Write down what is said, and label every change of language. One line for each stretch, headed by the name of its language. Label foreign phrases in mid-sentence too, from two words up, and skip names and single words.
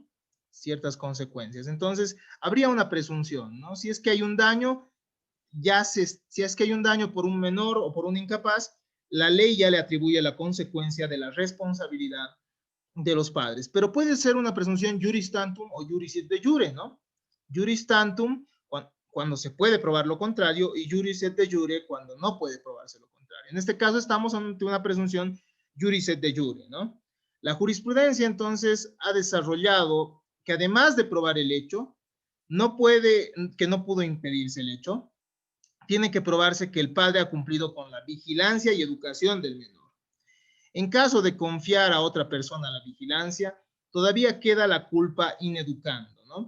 Spanish: Ciertas consecuencias. Entonces, habría una presunción, ¿no? Si es que hay un daño, si es que hay un daño por un menor o por un incapaz, la ley ya le atribuye la consecuencia de la responsabilidad de los padres. Pero puede ser una presunción
Latin: juris tantum
Spanish: o
Latin: juris et de jure,
Spanish: ¿no?
Latin: Juris tantum
Spanish: cuando se puede probar lo contrario y
Latin: juris et de jure
Spanish: cuando no puede probarse lo contrario. En este caso estamos ante una presunción
Latin: juris et de jure,
Spanish: ¿no? La jurisprudencia entonces ha desarrollado que además de probar el hecho, que no pudo impedirse el hecho, tiene que probarse que el padre ha cumplido con la vigilancia y educación del menor. En caso de confiar a otra persona la vigilancia, todavía queda la
Latin: culpa ineducando,
Spanish: ¿no?